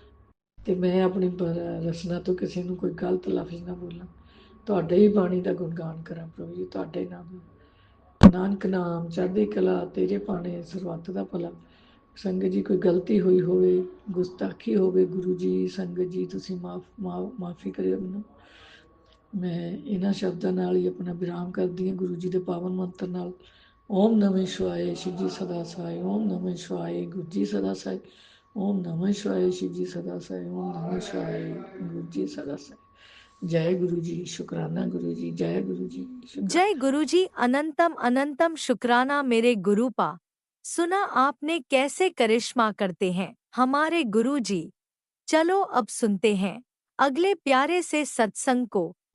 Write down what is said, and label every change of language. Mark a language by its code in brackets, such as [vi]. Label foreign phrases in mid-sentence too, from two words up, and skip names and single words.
[pa] ਤੇ ਮੈਂ ਆਪਣੀ ਰਸਨਾ ਤੋਂ ਕਿਸੇ ਨੂੰ ਕੋਈ ਗਲਤ ਲਫ਼ਜ਼ ਨਾ ਬੋਲਾਂ, ਤੁਹਾਡੇ ਹੀ ਬਾਣੀ ਦਾ ਗੁਣਗਾਨ ਕਰਾਂ ਪ੍ਰਭੂ ਜੀ, ਤੁਹਾਡੇ ਨਾਮ ਨਾਨਕ ਨਾਮ ਚੜ੍ਹਦੀ ਕਲਾ, ਤੇਰੇ ਪਾਣੇ ਸਰਬੱਤ ਦਾ ਭਲਾ। ਸੰਗਤ ਜੀ ਕੋਈ ਗਲਤੀ ਹੋਈ ਹੋਵੇ, ਗੁਸਤਾਖੀ ਹੋਵੇ, ਗੁਰੂ ਜੀ ਸੰਗਤ ਜੀ ਤੁਸੀਂ ਮਾਫੀ ਕਰਿਓ ਮੈਨੂੰ। ਮੈਂ ਇਹਨਾਂ ਸ਼ਬਦਾਂ ਨਾਲ ਹੀ ਆਪਣਾ ਵਿਰਾਮ ਕਰਦੀ ਹਾਂ ਗੁਰੂ ਜੀ ਦੇ ਪਾਵਨ ਮੰਤਰ ਨਾਲ। [hi] ਓਮ ਨਮः शिवाय शिव जी सदा सहाय, ओम नमः शिवाय गुरु जी सदा सहाय, ओम नमः शिवाय शिव जी सदा सहाय, ओम नमः शिवाय गुरु जी सदा सहाय। जय गुरु जी, शुक्राना गुरु जी, जय गुरु जी, जय गुरु जी, अनंतम अनंतम शुक्राना मेरे गुरुपा। सुना आपने कैसे करिश्मा करते हैं हमारे गुरु जी। चलो अब सुनते हैं अगले प्यारे से सत्संग को।